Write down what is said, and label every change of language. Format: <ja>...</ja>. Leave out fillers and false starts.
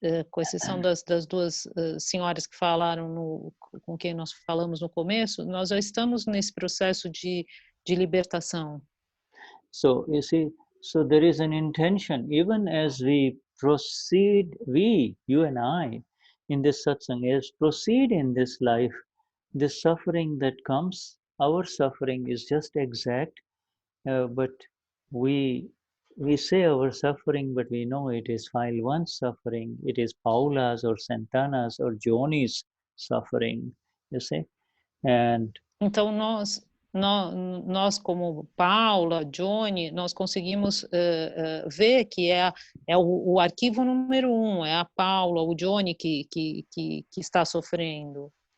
<pt>com exceção das duas senhoras que falaram com quem nós falamos no começo, nós já estamos nesse processo de libertação.</pt> <en>So you see, so there is an intention, even as we proceed, you and I, in this satsang, as proceed in this life, the suffering that comes, our suffering is just exact, but we say our suffering, but we know it is file 1 suffering, it is Paula's or Santana's or Joni's suffering, you see, and</en> <pt>então nós como Paula, Johnny, nós conseguimos ver que é o arquivo número 1, é a Paula, o Johnny que está sofrendo.</pt>